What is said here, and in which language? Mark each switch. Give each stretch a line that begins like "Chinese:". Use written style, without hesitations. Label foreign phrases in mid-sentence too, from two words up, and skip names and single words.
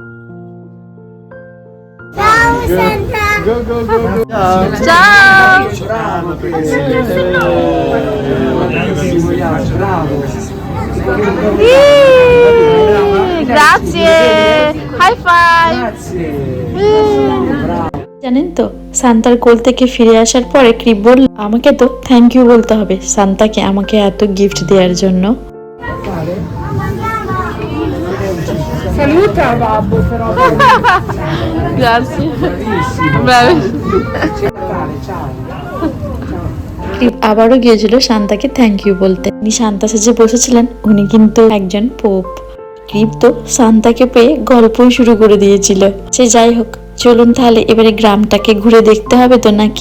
Italian: Grazie.
English: High five.
Bangla: জানেন তো, শান্তার কোল থেকে ফিরে আসার পরে ক্রিপ বলল আমাকে তো
English: thank you
Bangla: বলতে হবে শান্তাকে আমাকে এত গিফট দেওয়ার জন্য।
Italian: Saluta babbo però. Grazie. Bravi.
Bangla: ক্রিপ আবারও গিয়েছিল শান্তাকে
English: thank you
Bangla: বলতে। উনি শান্তা সেজে বসেছিলেন, উনি কিন্তু একজন পোপ। ক্রিপ তো শান্তাকে পেয়ে গল্পই শুরু করে দিয়েছিল। সে যাই হোক, চলুন তাহলে এবারে গ্রামটাকে ঘুরে দেখতে হবে তো নাকি।